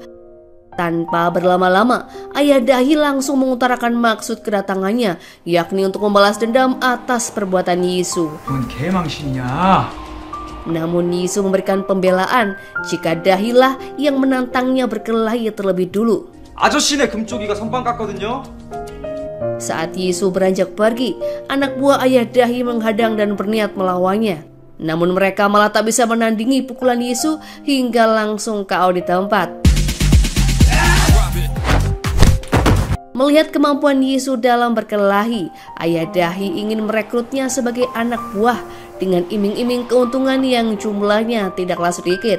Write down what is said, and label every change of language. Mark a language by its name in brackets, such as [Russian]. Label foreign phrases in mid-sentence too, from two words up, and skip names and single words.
[Indonesian] Tanpa berlama-lama, ayah Dahi langsung mengutarakan maksud kedatangannya, yakni untuk membalas dendam atas perbuatan Jisoo. Namun Jisoo memberikan pembelaan jika Dahilah yang menantangnya berkelahi terlebih dulu. [Korean] 아저씨네 금쪽이가 선빵 깠거든요. [Indonesian] Saat Jisoo beranjak pergi, anak buah ayah Dahi menghadang dan berniat melawannya. Namun mereka malah tak bisa menandingi pukulan Jisoo hingga langsung KO di tempat. Melihat kemampuan Jisoo dalam berkelahi, ayah Dahi ingin merekrutnya sebagai anak buah dengan iming-iming keuntungan yang jumlahnya tidaklah sedikit.